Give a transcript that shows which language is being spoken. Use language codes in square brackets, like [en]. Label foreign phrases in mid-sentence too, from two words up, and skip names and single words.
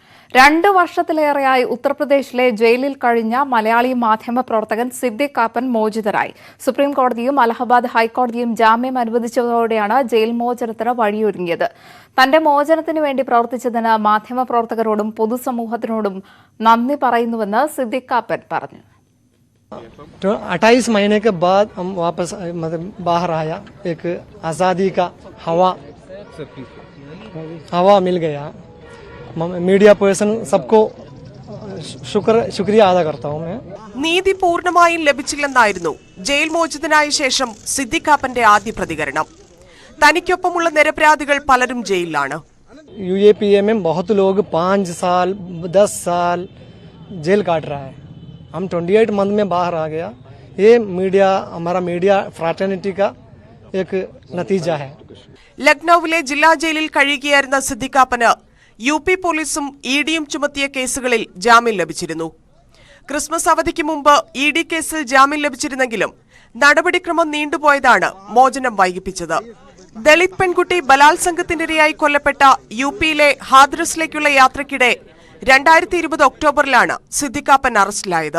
[ml] 2 വർഷത്തിലേറെയായി ഉത്തർപ്രദേശിലെ ജയിലിൽ കഴിഞ്ഞ മലയാളി മാധ്യമപ്രവർത്തകൻ സിദ്ദിഖ് കാപ്പൻ മോചിതരായി. സുപ്രീം കോടതിയും അലഹബാദ് ഹൈക്കോടതിയും ജാമ്യം അനുവദിച്ചതോടെയാണ് ജയിൽ മോചനത്തിന് വഴിയൊരുങ്ങിയത്. തന്റെ മോചനത്തിനു വേണ്ടി പ്രവർത്തിച്ചതിന് മാധ്യമപ്രവർത്തകരോടും പൊതുസമൂഹത്തിനോടും നന്ദി പറയുന്നുവെന്ന് സിദ്ദിഖ് कापन പറഞ്ഞു. [hi] 28 महीने के बाद हम वापस बाहर आया. एक आज़ादी का हवा मिल गया. [en] media person [hi] सबको शुक्रिया अदा करता हूं मैं. [ml] നീതി പൂർണ്ണമായും ലഭിച്ചില്ലെന്നായിരുന്നു ജയിൽ മോചിതനായ ശേഷം സിദ്ദിഖ് കാപ്പന്റെ ആദ്യ പ്രതികരണം. തനിക്കൊപ്പമുള്ള നിരപരാധികൾ പലരും ജയിലിലാണ്. [hi] यूएपीए में बहुत लोग 5 साल 10 साल जेल काट रहा है. हम 28 मंथ में बाहर आ गया. ये हमारा [en] media fraternity [hi] का एक नतीजा है. [ml] ലക്നൌവിലെ ജില്ലാ ജയിലിൽ കഴിയുകയായിരുന്ന സിദ്ദിഖ് കാപ്പന് യുപി പോലീസും ഇഡിയും ചുമത്തിയ കേസുകളിൽ ജാമ്യം ലഭിച്ചിരുന്നു. ക്രിസ്മസ് അവധിക്ക് മുമ്പ് ഇഡി കേസിൽ ജാമ്യം ലഭിച്ചിരുന്നെങ്കിലും നടപടിക്രമം നീണ്ടുപോയതാണ് മോചനം വൈകിപ്പിച്ചത്. ദളിത് പെൺകുട്ടി ബലാത്സംഗത്തിനിരയായി കൊല്ലപ്പെട്ട യുപിയിലെ ഹാദ്രസിലേക്കുള്ള യാത്രയ്ക്കിടെ 2020 ഒക്ടോബറിലാണ് സിദ്ദിഖ് കാപ്പൻ അറസ്റ്റിലായത്.